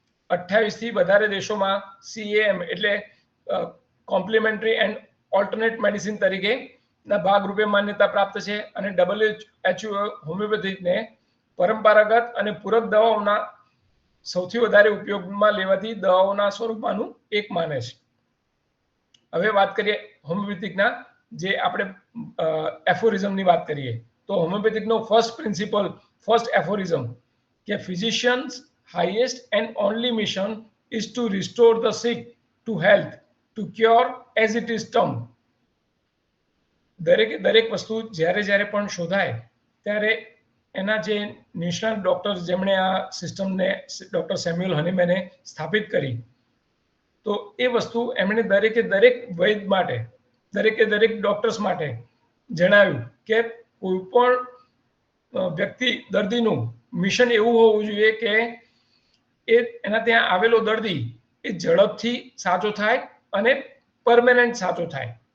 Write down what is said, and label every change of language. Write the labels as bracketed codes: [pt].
[gu] 28થી વધારે દેશોમાં CAM એટલે કોમ્પ્લિમેન્ટરી એન્ડ ઓલ્ટરનેટ મેડિસિન તરીકે ના ભાગરૂપે માન્યતા પ્રાપ્ત છે અને WHO હોમિયોપેથિકને પરંપરાગત અને પૂરક દવાઓના સૌથી વધારે ઉપયોગમાં લેવાતી દવાઓના સ્વરૂપમાંનું એક માને છે. હવે વાત કરીએ હોમિયોપેથિકના જે આપણે એફોરિઝમની વાત કરીએ તો હોમિયોપેથિકનો ફર્સ્ટ એફોરિઝમ કે physicians [en] highest and only mission is to restore the sick to health, to cure as it is termed. [gu] દરેક વસ્તુ જ્યારે પણ શોધાય ત્યારે એના જે નિષ્ણાત ડોક્ટર્સ જેમણે આ સિસ્ટમને ડોક્ટર સેમ્યુઅલ હનીમેને સ્થાપિત કરી, તો એ વસ્તુ એમણે દરેક વૈદ માટે દરેક ડોક્ટર્સ માટે જણાવ્યું કે કોઈ પણ વ્યક્તિ દર્દીનું મિશન એવું હોવું જોઈએ કે એના ત્યાં આવેલો દર્દી એ ઝડપથી સાજો થાય અને પરમેનન્ટ સાજો થાય.